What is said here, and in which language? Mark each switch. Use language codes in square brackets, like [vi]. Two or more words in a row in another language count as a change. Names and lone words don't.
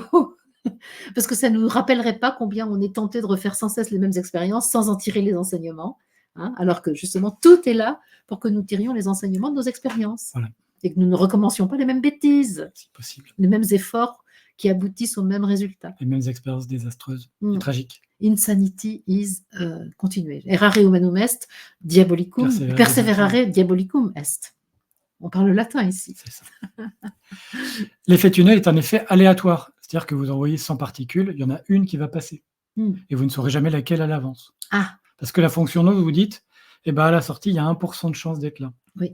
[fr] Parce que ça ne nous rappellerait pas combien on est tenté de refaire sans cesse les mêmes expériences sans en tirer les enseignements. Hein, alors que justement, tout est là pour que nous tirions les enseignements de nos expériences. Voilà. Et que nous ne recommencions pas les mêmes bêtises. C'est possible. Les mêmes efforts qui aboutissent au même résultat. Les mêmes expériences désastreuses et tragiques. [en] Insanity is continuer. [la] Errare humanum est, diabolicum, perseverare diabolicum est. [fr] On parle latin ici. C'est ça. L'effet tunnel est un effet aléatoire. C'est-à-dire que vous envoyez 100 particules, il y en a une qui va passer. Et vous ne saurez jamais laquelle à l'avance. Ah. Parce que la fonction d'onde, vous dites, à la sortie, il y a 1% de chance d'être là. Oui.